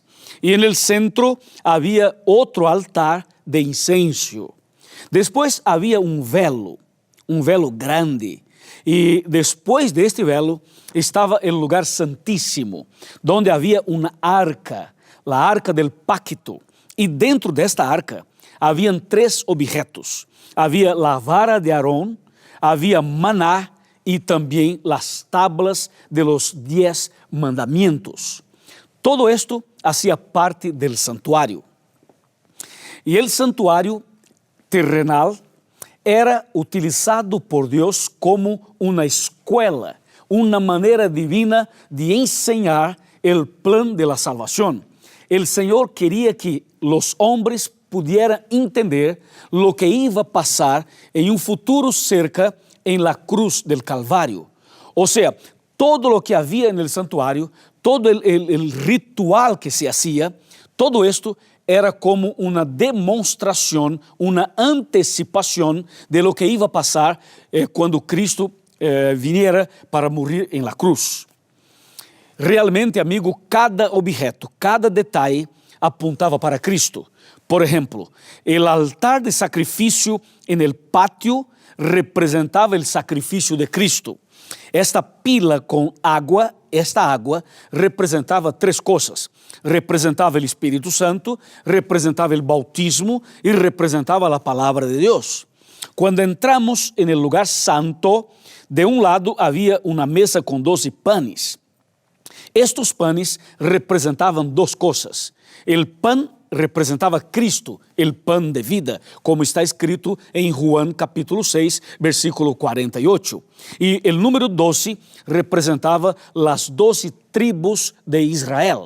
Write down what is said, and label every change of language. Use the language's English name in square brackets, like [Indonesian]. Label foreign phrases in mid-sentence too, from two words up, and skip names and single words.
[Spanish] Y en el centro había otro altar de incienso. Después había un velo grande. Y después de este velo estaba el lugar santísimo, donde había una arca, la arca del pacto. [Portuguese] E dentro desta arca haviam 3 objetos. Havia a vara de Aarón, havia maná e também as [Spanish] tablas de los 10 mandamientos. Todo esto hacía parte del santuario. [Portuguese] E o santuário terrenal era utilizado por Deus como uma escola, uma maneira divina de ensinar o plano [Spanish] de la [Portuguese] salvação. O Senhor queria que os homens [Spanish] pudieran entender lo que iba a pasar en un futuro cerca en la cruz del Calvario. O sea, todo lo que había en el santuario, todo el ritual que se hacía, todo esto era como una demostración, una anticipación de lo que iba a pasar cuando Cristo viniera para morir en la cruz. [Portuguese] Realmente, amigo, cada objeto, cada detalle apuntava para Cristo. Por exemplo, o altar de sacrifício [Spanish] en el patio [Portuguese] representava o sacrifício de Cristo. Esta pila com água, esta água representava 3 coisas. Representava o Espírito Santo, representava o bautismo e representava a palavra de Deus. Quando entramos [Spanish] en el lugar santo, [Portuguese] de um lado havia uma mesa com 12 panes. Estes panes representavam 2 coisas. O pão representava Cristo, o pão de vida, como está escrito em Juan capítulo 6, versículo 48. E o número 12 representava as 12 tribos de Israel.